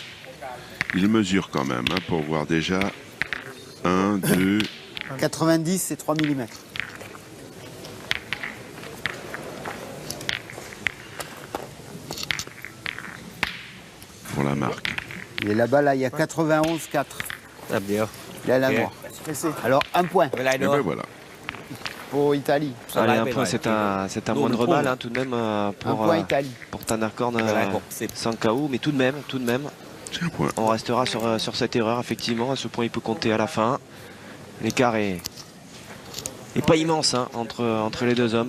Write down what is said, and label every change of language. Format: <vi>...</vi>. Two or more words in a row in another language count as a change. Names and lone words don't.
<fr>Il mesure quand même, hein, pour voir déjà 1, 2. 90, c'est 3 mm. Pour la marque. Il est là-bas, là, il y a 91-4.</fr> <th>แป๊บเดียว</th> <fr>Il est là, noir. Alors, un point</fr> <th>เวลา</th> <fr>Et</fr> <th>โดน</th> <fr>ben voilà. pour Italie. Ça Allez, va, un mais point, ouais. c'est un Nous, moindre nous mal pouvons. hein, tout de même Un pour, point Italie. pour Thanakorn Voilà, bon, c'est- Sangkaou. Mais tout de même, C'est un point. on restera sur cette erreur, effectivement. À ce point, il peut compter à la fin. L'écart est pas immense hein, entre les deux hommes.</fr>